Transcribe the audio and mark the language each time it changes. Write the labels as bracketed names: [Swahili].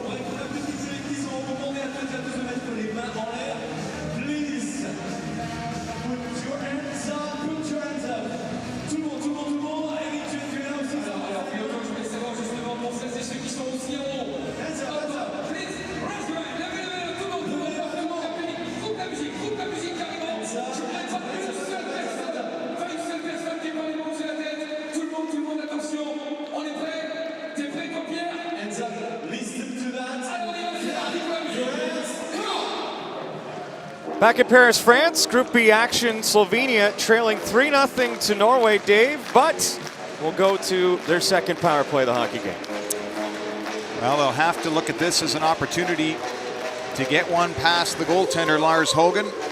[French] On a la petite sélection, on va demander à toutes et à tous de mettre les mains en l'air. [English] Please, put your hands up, put your hands up. [French] Tout le monde, tout le monde, tout le monde. Eric, tu es là aussi. Alors, Piotr, je voulais savoir justement pour celles et ceux qui sont aussi en haut. [English] Hands up, hands up. Please, raise your hand, [French] levez les mains, tout le monde, tout le monde, coupe la musique carrément. Je voudrais pas une seule personne qui parle les mots sur la tête. Tout le monde, attention. On est prêt? T'es prêt, toi, Pierre? [English] Hands up. Listen to that. [French] Alors, on y va, c'est parti pour la musique. [English] Come on! Back in Paris, France, Group B action, Slovenia trailing 3-0 to Norway, Dave, but we'll go to their second power play of the hockey game. Well, they'll have to look at this as an opportunity to get one past the goaltender, Lars Hogan.